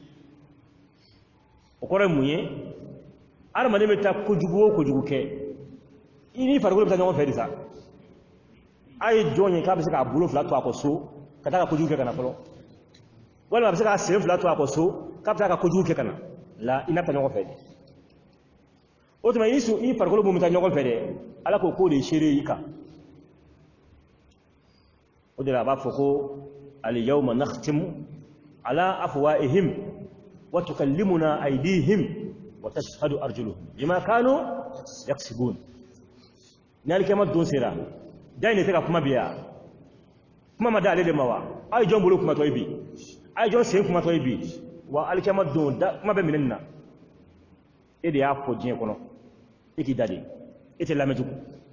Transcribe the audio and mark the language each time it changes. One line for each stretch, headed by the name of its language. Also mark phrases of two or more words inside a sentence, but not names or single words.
Bambara: o kɔrɔ ye mun ye hadamaden bɛ taa kojugu o kojugu kɛ i ni farikolo bɛ taa ɲɔgɔn fɛ de sa a ye jɔn ye k'a bɛ se k'a bolo fila to a kɔ so ka taa ka kojugu kɛ ka na fɔlɔ walima a bɛ se k'a sen fila to a kɔ so k'a bɛ taa ka kojugu kɛ ka na la i n'a taa ɲɔgɔn fɛ de o tuma i farikolo mun bɛ taa ɲɔgɔn fɛ dɛ ala ko k'o de ye seere i kan o de la a b'a fɔ ko
Arabic: اليوم نختم على أفواههم وتكلمنا أيديهم وتشهد أرجلهم بما كانوا يكسبون
Bambara: ni alikiyama don sera da ne tɛ ka kuma biya kuma ma da ale de ma wa a ye jɔn bolo kumatɔ ye bi a ye jɔn sen kumatɔ ye bi wa alikiyama don kuma bɛ minɛ nin na e de y'a fɔ diɲɛ kɔnɔ e k'i da de e tɛ lamɛn tugun